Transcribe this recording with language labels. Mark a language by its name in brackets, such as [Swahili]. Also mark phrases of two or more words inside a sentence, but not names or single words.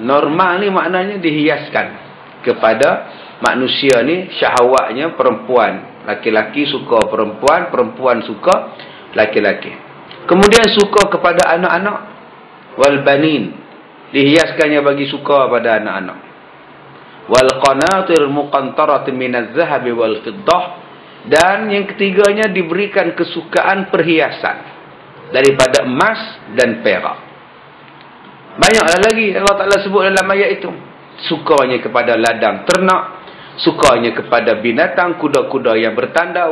[Malay] Normal ni maknanya dihiaskan kepada manusia ni, syahwatnya perempuan. Laki-laki suka perempuan, perempuan suka laki-laki. Kemudian suka kepada anak-anak. [Arabic] Wal banin, [Malay] dihiaskannya bagi suka pada anak-anak. [Arabic] Wal qanatir muqantarati minaz zahabi wal fiddah. [Malay] Dan yang ketiganya diberikan kesukaan perhiasan daripada emas dan perak. Banyaklah lagi Allah Ta'ala sebut dalam ayat itu. Sukanya kepada ladang ternak, sukanya kepada binatang, kuda-kuda yang bertanda.